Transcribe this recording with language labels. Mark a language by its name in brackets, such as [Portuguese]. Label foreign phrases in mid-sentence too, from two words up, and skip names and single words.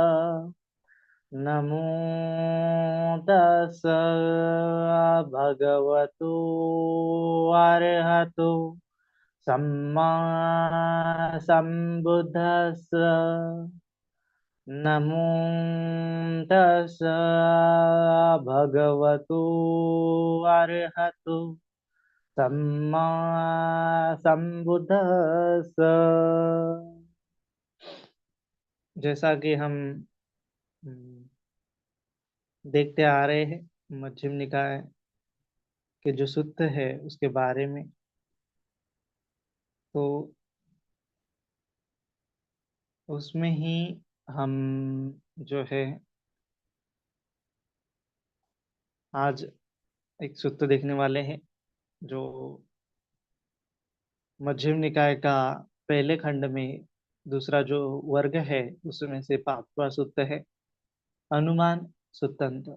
[Pali] नमो तस् भगवतो अरहतो सम्मा सम्बुद्धस्स। नमो तस् भगवतो अरहतो सम्मा सम्बुद्धस्स। [Hindi] जैसा कि हम हम्म, देखते आ रहे हैं, मध्यम निकाय के जो सूत्र है उसके बारे में, तो उसमें ही हम जो है आज एक सूत्र देखने वाले हैं जो मध्यम निकाय का पहले खंड में दूसरा जो वर्ग है उसमें से पांचवा सूत्र है, अनुमान सूत्रंत।